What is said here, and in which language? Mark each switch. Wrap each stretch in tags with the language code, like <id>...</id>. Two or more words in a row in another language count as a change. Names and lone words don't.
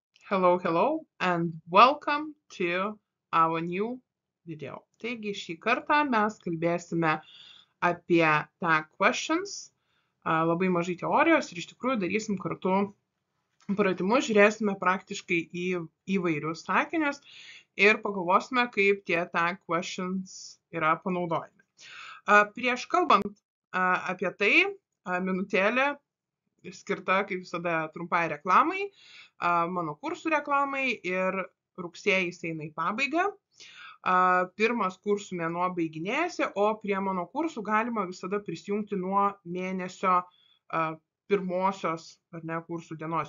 <en>Hello, and welcome to our new video.</en> <lt>Taigi šį kartą mes kalbėsime apie</lt> <en>tag questions,</en> <lt>labai mažai teorijos ir iš tikrųjų darysim kartu pratimus, žiūrėsime praktiškai į įvairius sakinius ir pagalvosime, kaip tie</lt> <en>tag questions</en> <lt>yra panaudojami. Prieš kalbant apie tai, minutėlė skirta, kaip visada, trumpai reklamai, mano kursų reklamai ir rugsėjais eina į pabaigą. Pirmas kursų mėnuo baiginėjasi, o prie mano kursų galima visada prisijungti nuo mėnesio pirmosios kursų dienos.</lt>